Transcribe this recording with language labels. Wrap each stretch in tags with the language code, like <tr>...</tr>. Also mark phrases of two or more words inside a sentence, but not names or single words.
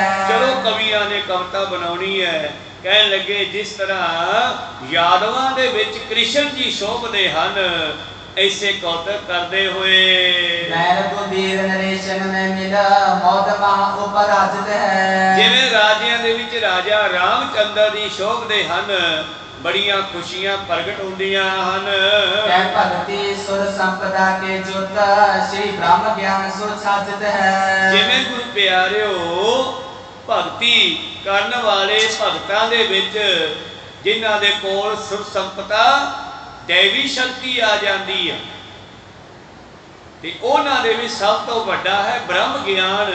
<pa>ਚਲੋ ਕਵੀਆਂ ਨੇ ਕਵਿਤਾ ਬਣਾਉਣੀ ਹੈ। ਕਹਿਣ ਲੱਗੇ ਜਿਸ ਤਰ੍ਹਾਂ ਯਾਦਵਾਂ ਦੇ ਵਿੱਚ ਕ੍ਰਿਸ਼ਨ ਜੀ ਸ਼ੋਭਦੇ ਹਨ ਐਸੇ ਕੌਤਕ ਕਰਤੇ ਹੁਏ ਰਘੁਬੀਰ ਨਰੇਸ਼ਨ ਮੇਂ ਮਿਲਾ ਮੌਤ ਮਹਾ ਉਪਰਾਜਿਤ ਹੈ। ਜਿਵੇਂ ਰਾਜਿਆਂ ਦੇ ਵਿੱਚ ਰਾਜਾ ਰਾਮਚੰਦਰ ਦੀ ਸ਼ੋਭਦੇ ਹਨ ਬੜੀਆਂ ਖ਼ੁਸ਼ੀਆਂ ਪ੍ਰਗਟ ਹੋਂਦੀਆਂ ਹਨ। ਕੈ ਭਗਤਿ ਸੁਰ ਸੰਪਦਾ ਕੇ ਜੁਤ ਸ੍ਰੀ ਬ੍ਰਹਮ ਗਿਆਨ ਸੋ ਛਾਜਿਤ ਹੈ। ਜਿਵੇਂ ਗੁਰੂ ਪਿਆਰਿਓ ਭਗਤੀ ਕਰਨ ਵਾਲੇ ਭਗਤਾਂ ਦੇ ਵਿੱਚ ਜਿਨ੍ਹਾਂ ਦੇ ਕੋਲ ਸੁਰ ਸੰਪਦਾ ਦੈਵੀ ਸ਼ਕਤੀ ਆ ਜਾਤੀ ਹੈ ਤੇ ਉਨ੍ਹਾਂ ਦੇ ਵਿੱਚ ਸਭ ਤੋਂ ਵੱਡਾ ਹੈ ਬ੍ਰਹਮ ਗਿਆਨ।</pa>